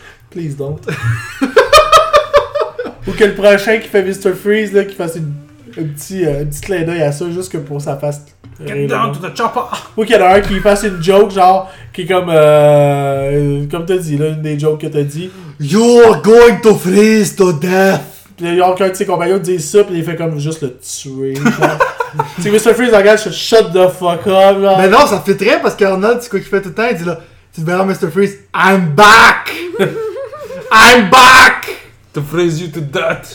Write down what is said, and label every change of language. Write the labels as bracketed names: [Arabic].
[English] Please don't. [French] Ou que le prochain qui fait Mr. Freeze, là, qu'il fasse un petit clin d'œil à ça, juste que pour sa face... [English] Get down to the chopper! [French] Ou qu'il y en a un qui fasse une joke genre qui est comme comme t'as dit là, une des jokes que t'as dit. [English] You're going to freeze to death! [French] Pis il y a aucun de ses compagnons qui dit ça pis il fait comme juste le tuer. Tu sais, Mr. Freeze engage ce [English] shut the fuck up [French] là. Mais non, ça fait très parce qu'Arnold, c'est quoi qu'il fait tout le temps, il dit là, tu te verras Mr. [English] Freeze, I'm back! I'm back! To freeze you to death!